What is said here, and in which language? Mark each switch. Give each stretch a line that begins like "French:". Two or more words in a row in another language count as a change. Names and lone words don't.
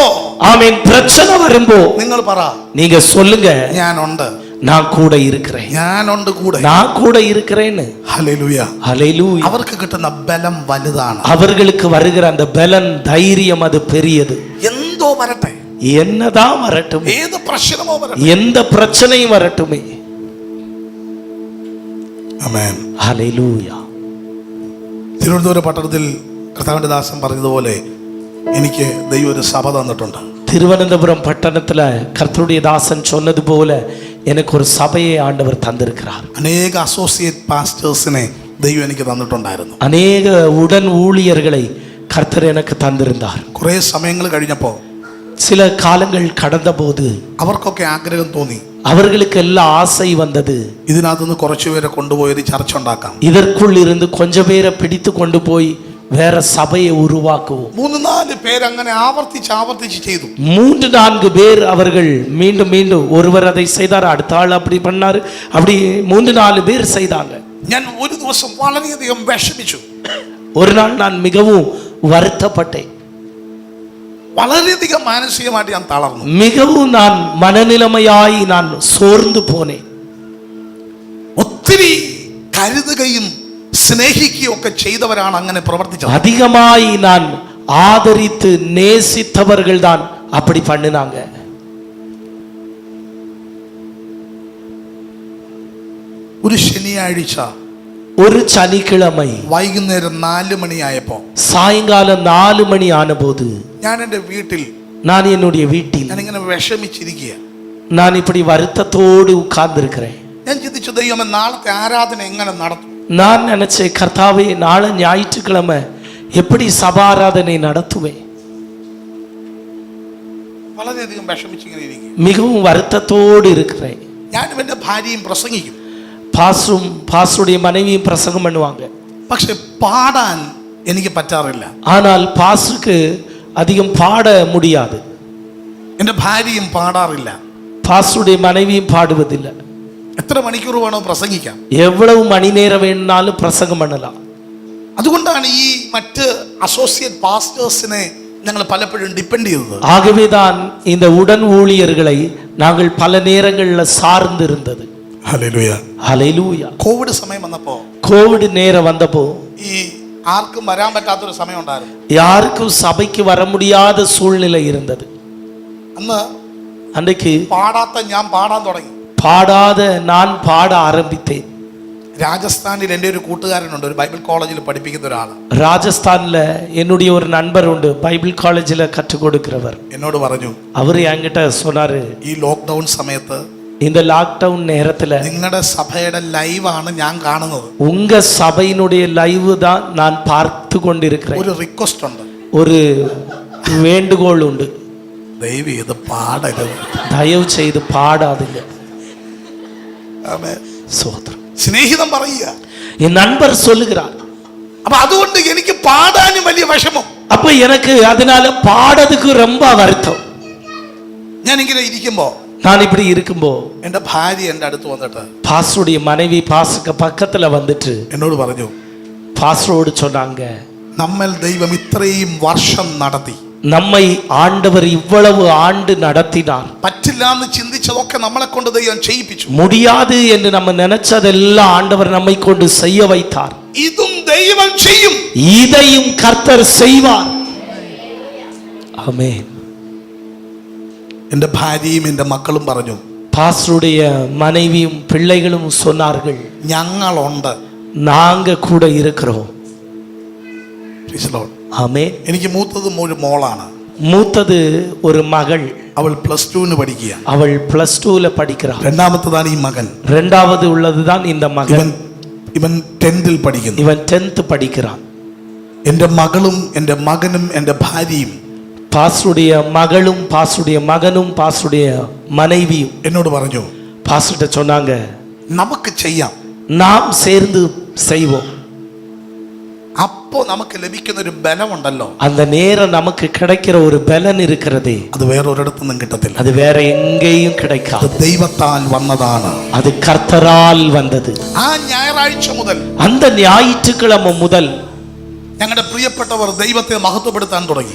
Tamil: ஆமீன், பிரச்சனை வரும்போ
Malayalam: നിങ്ങൾ പറ,
Tamil: நீங்க சொல்லுங்க,
Malayalam: ഞാനുണ്ട്,
Tamil: நான் கூட இருக்கிறேன்,
Malayalam: ഞാനുണ്ട് കൂടെ.
Tamil: நான் கூட இருக்கிறேன்னு.
Malayalam: ഹല്ലേലൂയ.
Tamil: ஹல்லேலூயா.
Malayalam: അവർക്ക് കിട്ടുന്ന ബലം വലുതാണ്.
Tamil: அவர்களுக்கு வருகிற அந்த பலன், தைரியம் அது பெரியது.
Malayalam: എന്തോ വരട്ടെ,
Tamil: என்னதான் வரட்டும்,
Malayalam: ഏത് പ്രശ്നമോ വരട്ടെ,
Tamil: எந்த பிரச்சனையும் வரட்டுமே.
Malayalam: ആമേൻ.
Tamil: ஹல்லேலூயா.
Malayalam: തിരുവനന്തപുരം പട്ടണത്തിൽ കർത്താവിന്റെ ദാസൻ പറഞ്ഞതുപോലെ എനിക്ക് ദൈവം ഒരു സഭ തന്നിട്ടുണ്ട്.
Tamil: திருவனந்தபுரம் பட்டணத்துல கர்த்தருடைய தாசன் சொன்னது போல எனக்கு ஒரு சபையை ஆண்டவர் தந்திருக்கிறார்.
Malayalam: അനേക
English: associate pastors
Malayalam: ദൈവം എനിക്ക് തന്നിട്ടുണ്ടായിരുന്നു.
Tamil: அநேக உடன் ஊழியர்களை கர்த்தர் எனக்கு தந்திருந்தார்.
Malayalam: കുറേ സമയങ്ങൾ കഴിഞ്ഞപ്പോൾ
Tamil: சில காலங்கள் கடந்த போது
Malayalam: അവർക്കൊക്കെ ആഗ്രഹം തോന്നി,
Tamil: அவர்களுக்கு எல்லாம் ஆசை வந்தது,
Malayalam: ഇതിനകത്തുനിന്ന് കുറച്ചുപേരെ കൊണ്ടുപോയി ഒരു ചർച്ച ഉണ്ടാക്കാം.
Tamil: இதற்குள் இருந்து கொஞ்சம் பேரை பிடித்து கொண்டு போய் வேற சபையை உருவாக்குவோம்.
Malayalam: 3-4 പേര് അങ്ങനെ ആവർത്തിച്ച് ചെയ്തു.
Tamil: 3-4 பேர் அவர்கள் மீண்டும் மீண்டும், ஒருவர் அதை செய்தார், அடுத்த ஆள் அப்படி பண்ணாரு, அப்படி 3-4 பேர் செய்தாங்க.
Malayalam: ഞാൻ ഒരു ദിവസം വളരെയധികം വിഷമിച്ചു.
Tamil: ஒரு நாள் நான் மிகவும் வருத்தப்பட்டேன்.
Malayalam: വളരെയധികം മാനസികമായിട്ട് ഞാൻ തളർന്നു.
Tamil: மிகவும் நான் மனநிலைமையாய் நான் சோர்ந்து போனேன்.
Malayalam: ഒത്തിരി കരുതുകയും സ്നേഹിക്കുകയും ഒക്കെ ചെയ്തവരാണ് അങ്ങനെ പ്രവർത്തിച്ചത്.
Tamil: அதிகமாய் நான் ஆதரித்து நேசித்தவர்கள் தான் அப்படி பண்ணினாங்க.
Malayalam: ഒരു ശനിയാഴ്ച,
Tamil: ஒரு சனிக்கிழமை
Malayalam: വൈകുന്നേരം 4 മണിയായപ്പോ,
Tamil: சாயங்காலம் 4 மணி ஆனபோது
Malayalam: ഞാൻ എൻ്റെ വീട്ടിൽ,
Tamil: நான் என்னுடைய வீட்டில்
Malayalam: ഞാനിങ്ങനെ വിഷമിച്ചിരിക്കുക.
Tamil: நான் இப்படி வருத்தத்தோடு உட்கார்ந்திருக்கிறேன்.
Malayalam: ഞാൻ ചിന്തിച്ചു, ദൈവമേ നാളത്തെ ആരാധന എങ്ങനെ നടത്തും?
Tamil: நான் நினைச்சேன், கர்த்தாவே நாளை ஞாயிற்றுக்கிழமை எப்படி சபாராதனை நடத்துவேன்?
Malayalam: വളരെയധികം വിഷമിച്ചിങ്ങനെ ഇരിക്കുക.
Tamil: மிகவும் வருத்தத்தோடு இருக்கிறேன்.
Malayalam: ഞാനും എൻ്റെ ഭാര്യയും പ്രസംഗിക്കും,
Tamil: பாஸ்டருடைய மனைவியும் பிரசங்கம் பண்ணுவாங்க.
Malayalam: പക്ഷെ പാടാൻ എനിക്ക് പറ്റാറില്ല.
Tamil: ஆனால் பாஸ்டருக்கு அதிகம் பாட முடியாது.
Malayalam: എൻ്റെ ഭാര്യയും പാടാറില്ല.
Tamil: பாஸ்டருடைய மனைவியும் பாடுவதில்லை.
Malayalam: എത്ര മണിക്കൂർ വേണോ പ്രസംഗിക്കാം,
Tamil: எவ்வளவு மணி நேரம் வேணும்னாலும் பிரசங்கம் பண்ணலாம்.
Malayalam: അതുകൊണ്ടാണ് ഈ മറ്റ്
English: associate pastors
Malayalam: ഞങ്ങൾ പലപ്പോഴും ഡിപ്പെൻഡ് ചെയ്തത്.
Tamil: ஆகவேதான் இந்த உடன் ஊழியர்களை நாங்கள் பல நேரங்களில் சார்ந்து இருந்தது.
Malayalam: ഹല്ലേലൂയ.
Tamil: ஹல்லேலூயா.
Malayalam: കോവിഡ് സമയം വന്നപ്പോ,
Tamil: கோவிட் நேரம் வந்தப்போ
Malayalam: ഈ ആർക്കും വരാൻ പറ്റാത്തൊരു സമയം ഉണ്ടായിരുന്നു.
Tamil: யாருக்கும் சபைக்கு வர முடியாத சூழ்நிலை இருந்தது.
Malayalam: അന്ന്
Tamil: அன்றைக்கு
Malayalam: പാടാത്ത ഞാൻ പാടാൻ തുടങ്ങി.
Tamil: பாடாத நான் பாட ஆரம்பித்தேன்.
Malayalam: രാജസ്ഥാനിൽ എൻ്റെ ഒരു കൂട്ടുകാരനുണ്ട്, ഒരു ബൈബിൾ കോളേജിൽ പഠിപ്പിക്കുന്ന ഒരാൾ.
Tamil: ராஜஸ்தான்ல என்னுடைய ஒரு நண்பர் உண்டு, பைபிள் காலேஜில் கற்றுக் கொடுக்கிறவர்.
Malayalam: എന്നോട് പറഞ്ഞു,
Tamil: அவர் என்கிட்ட சொன்னாரு,
Malayalam: ഈ ലോക്ക്ഡൗൺ സമയത്ത്
Tamil: இந்த லாக்டவுன் நேரத்துல
Malayalam: നിങ്ങളുടെ സഭയുടെ ലൈവാണ് ഞാൻ കാണുന്നത്.
Tamil: உங்க சபையினுடைய லைவ் தான் நான் பார்த்து கொண்டிருக்கிறேன்.
Malayalam: ഒരു റിക്വസ്റ്റ് ഉണ്ട്.
Tamil: ஒரு வேண்டுகோள் உண்டு.
Malayalam: ദയവ് ചെയ്ത് പാടരുത്.
Tamil: தயவு செய்து பாடாதீங்க.
Malayalam: ആമേൻ.
Tamil: சோதரம்.
Malayalam: സ്നേഹിതൻ പറയുക.
Tamil: என் நண்பர் சொல்லுகிறார்.
Malayalam: അപ്പൊ അതുകൊണ്ട് എനിക്ക് പാടാനും വലിയ വിഷമം.
Tamil: அப்ப எனக்கு அதனால பாடதுக்கு ரொம்ப வருத்தம்.
Malayalam: ഞാൻ ഇങ്ങനെ ഇരിക്കുമ്പോ,
Tamil: நான் இப்படி இருக்கும்போ
Malayalam: എന്റെ ഭാര്യ എന്റെ അടുത്ത് വന്നിട്ട്,
Tamil: பாஸ்டருடைய மனைவி பாஸ்டருக்கு பக்கத்துல வந்துட்டு
Malayalam: എന്നോട് പറഞ്ഞു,
Tamil: பாஸ்டரோடு சொன்னாங்க,
Malayalam: നമ്മൾ ദൈവം ഇത്രയും വർഷം നടത്തി,
Tamil: நம்மை ஆண்டவர் இவ்வளவு ஆண்டு நடத்தினார்,
Malayalam: പറ്റില്ല എന്ന് ചിന്തിച്ചതൊക്കെ നമ്മളെ കൊണ്ട് ദൈവം ചെയ്യിപ്പിച്ചു,
Tamil: முடியாது என்று நம்ம நினைச்சதெல்லாம் ஆண்டவர் நம்மை கொண்டு செய்ய வைத்தார்,
Malayalam: ഇതും ദൈവം ചെയ്യും,
Tamil: இதையும் கர்த்தர் செய்வார். ஆமென்.
Malayalam: എന്റെ ഭാര്യയും എന്റെ മക്കളും പറഞ്ഞു,
Tamil: பாஸ்டருடைய மனைவியும் பிள்ளைகளும் சொன்னார்கள்,
Malayalam: ഞങ്ങളുണ്ട്.
Tamil: நாங்க கூட இருக்கிறோம்.
English: Praise the Lord.
Tamil: ஆமென்.
Malayalam: എനിക്ക് മൂത്തത് ഒരു മോളാണ്.
Tamil: மூத்தது ஒரு மகள்,
Malayalam: അവൾ +2 പഠിക്കുകയാണ്.
Tamil: அவள் +2ல படிக்கிறாள்.
Malayalam: രണ്ടാമത്തതാണ് ഈ മകൻ.
Tamil: இரண்டாவது உள்ளதுதான் இந்த மகன்.
Malayalam: ഇവൻ 10th പഠിക്കുന്നു.
Tamil: இவன் 10th படிக்கிறான்.
Malayalam: എൻ്റെ മകളും എൻ്റെ മകനും എൻ്റെ ഭാര്യയും,
Tamil: பாஸ்டருடைய மகளும் பாஸ்டருடைய மகனும் பாஸ்டருடைய மனைவியும்
Malayalam: എന്നോട് പറഞ്ഞു,
Tamil: பாஸ்டர்கிட்ட சொன்னாங்க,
Malayalam: നമുക്ക് ചെയ്യാം.
Tamil: நாம் சேர்ந்து செய்வோம். அப்போ நமக்கு
Malayalam: ലഭിക്കുന്ന ഒരു ബലമുണ്ടല്ലോ,
Tamil: அந்த நேரம் நமக்கு கிடைக்கிற ஒரு பலன் இருக்கிறதே,
Malayalam: അത് വേറെ ഒരിടത്തുനിന്നും കിട്ടത്തില്ല.
Tamil: அது வேற எங்கேயும் கிடைக்காது.
Malayalam: അത് ദൈവത്താൽ വന്നതാണ്.
Tamil: அது கர்த்தரால் வந்தது.
Malayalam: ആ ഞായറാഴ്ച മുതൽ,
Tamil: அந்த ஞாயிற்றுக்கிழமை முதல்
Malayalam: ഞങ്ങളുടെ പ്രിയപ്പെട്ടവർ ദൈവത്തെ മഹത്വപ്പെടുത്താൻ തുടങ്ങി.